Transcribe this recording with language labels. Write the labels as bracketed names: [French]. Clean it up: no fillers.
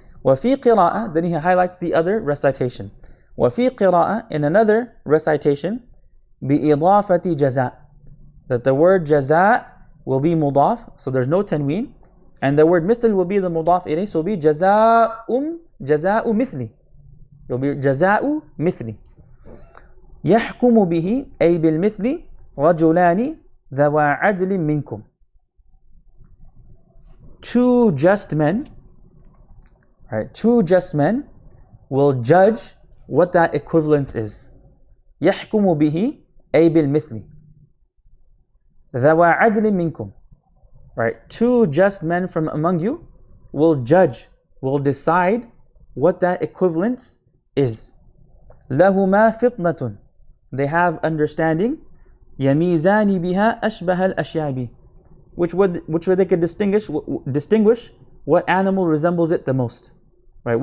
[Arabic] وَفِي قِرَاءَةِ, [English] then he highlights the other recitation. وَفِي قِرَاءَةِ, in another recitation, [Arabic] بِإِضَافَةِ جَزَاء, [English] that the word jaza will be mudaf, so there's no tanween, and the word mithl will be the mudaf ilayh, so it will be jaza'u mithli. It will be jaza'u mithli. [Arabic] يحكم به أي بالمثل رجلان ذوى عدل منكم. [English] Two just men, right? Two just men will judge what that equivalence is. [Arabic] يحكم به أي بالمثل ذوى عدل منكم, [English] right? Two just men from among you will judge, will decide what that equivalence is. [Arabic] لهما فطنة, [English] they have understanding. [Arabic] يميزان بها أشبه الأشياء به, [English] which way they could distinguish what animal resembles it the most, right?